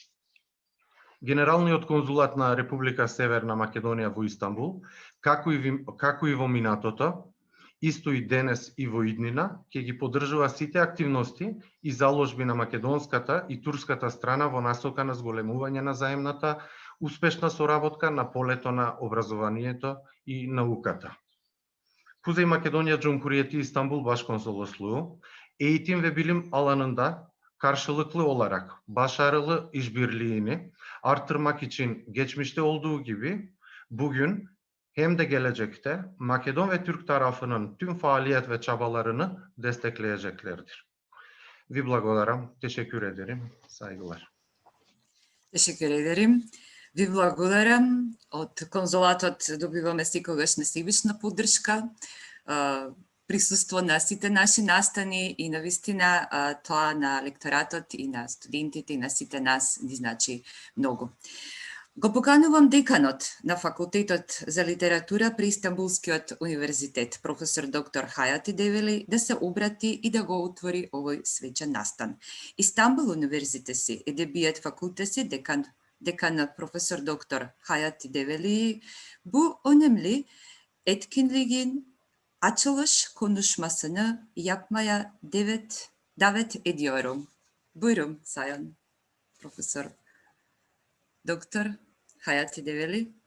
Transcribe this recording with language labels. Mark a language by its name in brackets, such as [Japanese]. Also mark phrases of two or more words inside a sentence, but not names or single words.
[Macedonian] Генералниот конзулат на Република Северна Македонија во Истанбул, како и во минатото, исто и денес и во иднина, ќе ги поддржува сите активности и заложби на македонската и турската страна во насока на зголемување на заемната успешна соработка на полето на образованието и науката. [Turkish] Kuzey Makedonya Cumhuriyeti İstanbul Başkonsolosluğu, eğitim ve bilim alanında karşılıklı olarak başarılı işbirliğini artırmak için geçmişte olduğu gibi bugün hem de gelecekte Makedon ve Türk tarafının tüm faaliyet ve çabalarını destekleyeceklerdir. [Macedonian] Ви благодарам, [Turkish] teşekkür ederim, saygılar. Teşekkür ederim. [Macedonian] Ви благодарам. Од конзулатот добиваме секогаш несебична поддршка, присуство на сите наши настани и навистина тоа на лекторатот и на студентите и на сите нас ни значи многу. Го поканувам деканот на Факултетот за литература при Истанбулскиот универзитет, професор доктор Хајати Девели, да се обрати и да го отвори овој свечен настан. [Turkish] İstanbul Üniversitesi Edebiyat Fakültesi dekan Profesör Doktor Hayati Develi bu önemli etkinliğin açılış konuşmasını yapmaya davet ediyorum. Buyurun Sayın Profesör Doktor Hayati Develi.